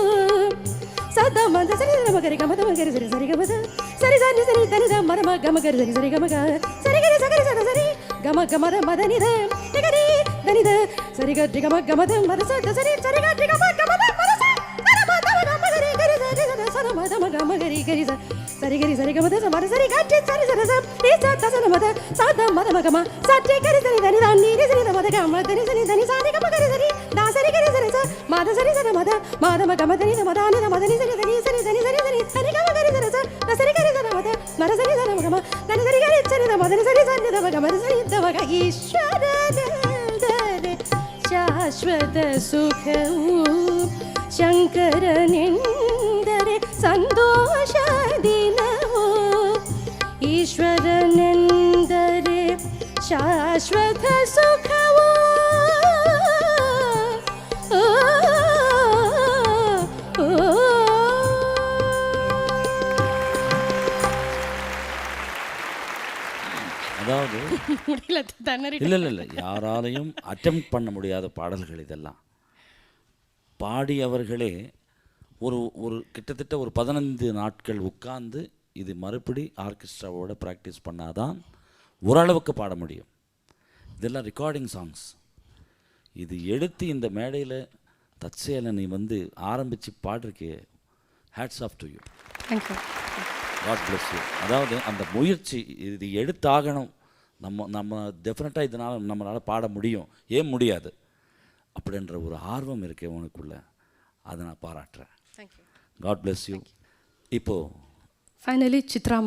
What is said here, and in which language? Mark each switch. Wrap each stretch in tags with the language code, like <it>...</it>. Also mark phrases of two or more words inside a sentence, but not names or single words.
<kn>ಸದ ಮದ ಸರಿ ಮಗರಿ ಗಮದ ಮಗರಿ ಸರಿ ಸರಿ ಗಮದ ಸರಿ ಸರಿ ಸರಿ ಧನಿದ ಮದ ಮ ಗಮ ಗರಿ ಸರಿ ಸರಿ ಗಮಗ ಸರಿ ಗರಿ ಸಗರಿ ಸದ ಸರಿ ಗಮ ಗಮದ ಮದ ನಿದ ನಿಗರಿ ಧನಿದ ಸರಿ ಗರಿ ಗಮ ಗಮದ ಮದ ಸದ ಸರಿ ಸರಿ ಗರಿ ಗಮ ಗಮದ ಮದ ಸರಿ மத மக மகரி கரி சரி கரி சரி கமத மத சரி காட்டி சரி சரி சரி தசன மத சாத மத மகமா சட்டி கரி சரி தனி தனி சரி மத கம தனி சரி தனி சாதி கம கரி சரி தா சரி கரி சரி மத சரி சரி மத மத மக மத நீ மத நீ மத நீ சரி தனி சரி தனி சரி தனி சரி கம கரி சரி தா சரி கரி சரி மத மத சரி சரி மகமா தனி சரி கரி சரி மத சரி சரி மக மத சரி மக ஈஸ்வரனே ಶಾಶ್ವತ ಸುಖವು ಶಂಕರನೆಂದರೆ ಸಂತೋಷ ದಿನವು ಈಶ್ವರನೆಂದರೆ ಶಾಶ್ವತ ಸುಖವು</kn> <ta>அதாவது முடியல தண்ணறி. இல்லை யாராலையும் அட்டெம்ப்ட் பண்ண முடியாத பாடல்கள் இதெல்லாம். பாடியவர்களே ஒரு ஒரு கிட்டத்தட்ட ஒரு 15 நாட்கள் உட்கார்ந்து இது மறுபடி ஆர்கெஸ்ட்ராவோட ப்ராக்டிஸ் பண்ணாதான் ஓரளவுக்கு பாட முடியும். இதெல்லாம்</ta> <en>recording songs.</en> <ta>இது எடுத்து இந்த மேடையில் தற்செயலை நீ வந்து ஆரம்பித்து பாடிருக்கே,</ta> <en>hats off to you. thank you. God bless you.</en> <ta>அதாவது அந்த முயற்சி, இது எடுத்தாகணும், நம்ம டெஃபினட்டாக இதனால் நம்மளால் பாட முடியும், ஏன் முடியாது அப்படின்ற ஒரு ஆர்வம் இருக்கே உனக்குள்ள, அதை நான் பாராட்டுறேன்.</ta> <en>thank you. God bless you. இப்போது</en> <ta>ஃபைனலி சித்ராம்மா,</ta>